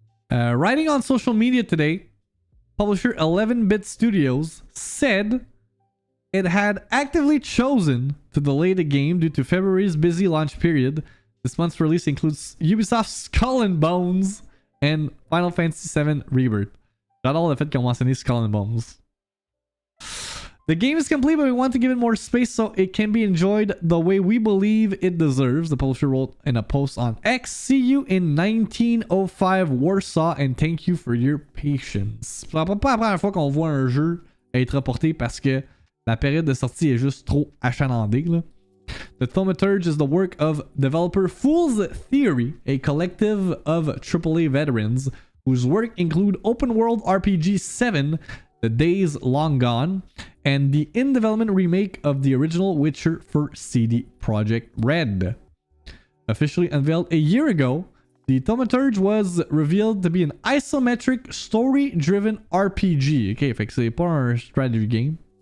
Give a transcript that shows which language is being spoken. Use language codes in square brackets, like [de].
[en] Writing on social media today, publisher 11-Bit Studios said it had actively chosen to delay the game due to February's busy launch period. This month's release includes Ubisoft's Skull and Bones and Final Fantasy VII Rebirth. [fr] J'adore le fait qu'on mentionne Skull and Bones. [en] The game is complete, but we want to give it more space so it can be enjoyed the way we believe it deserves, the publisher wrote in a post on X. See you in 1905 Warsaw and thank you for your patience. [fr] C'est pas la première fois qu'on voit un jeu être reporté parce que la période de sortie est juste trop achalandée, là. [en] The Thaumaturge is the work of developer Fool's Theory, a collective of AAA veterans whose work include open world RPG 7, The Days Long Gone, and the in-development remake of the original Witcher for CD Projekt Red. Officially unveiled a year ago, the Thaumaturge was revealed to be an isometric, story-driven RPG. [fr] Okay, fait que c'est pas un strategy game.